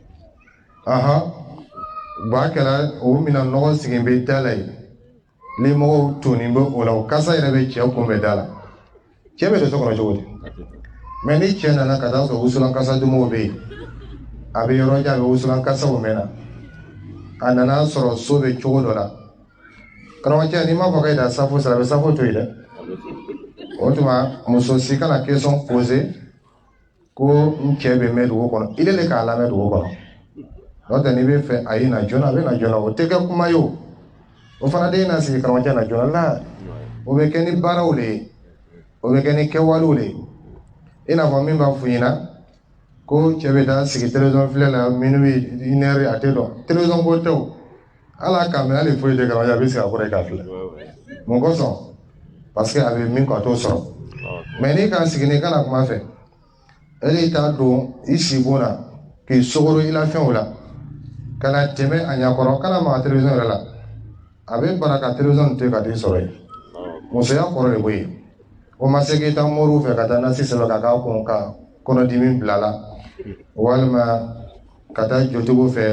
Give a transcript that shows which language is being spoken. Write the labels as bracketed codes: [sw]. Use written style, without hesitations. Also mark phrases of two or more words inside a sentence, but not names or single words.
[bm] ba kɛra o mina nɔgɔ sigi bɛ da la yen ni mɔgɔw toni bɛ o la o kasa yɛrɛ bɛ cɛ kunbɛn da la cɛ bɛ don so kɔnɔ cogo di mais ni cɛ nana ka taa sɔrɔ wusulan kasa dumanw bɛ yen a bɛ yɔrɔ jan a bɛ wusulan kasaw mɛn na a nana sɔrɔ so bɛ cogo dɔ la karamɔgɔcɛ n'i m'a fɔ k'e da safo sara a bɛ safo to yen dɛ o tuma muso si kana [fr] question poser [bm] ko n cɛ bɛ mɛn dugu kɔnɔ ile le k'a lamɛn dugu kɔnɔ n'o tɛ n'i bɛ fɛ a ye na joona a bɛ na joona o tɛ kɛ kuma ye o fana de ye na sigi karamɔgɔcɛ na joona la o bɛ kɛ ni baaraw de ye o bɛ kɛ ni kɛwalew de ye i n'a fɔ min b'a fɔ ɲɛna ko cɛ bɛ taa sigi télévision filɛ la [fr] minuit une heure [bm] a tɛ dɔn télévision ko tɛ o hali a k'a mɛn hali foyi tɛ karamɔgɔcɛ a bɛ sigi a kɔrɔ k'a filɛ mun kosɔn [fr] parce que [bm] a bɛ min kɔ a t'o sɔrɔ mais n'i k'a sigi n'i kana kuma fɛ e t'a don i si bon na k'i sogoro i la fɛnw la ka na tɛmɛ a ɲɛkɔrɔ kana maga télévision yɛrɛ la a bɛ bara ka télévision to yen ka t'i sɔrɔ yen musoya kɔrɔ de b'o ye o ma se k'i taa moriw fɛ ka taa nasi sɛbɛn ka k'a kun ka kɔnɔdimi bila la walima ka taa jotigiw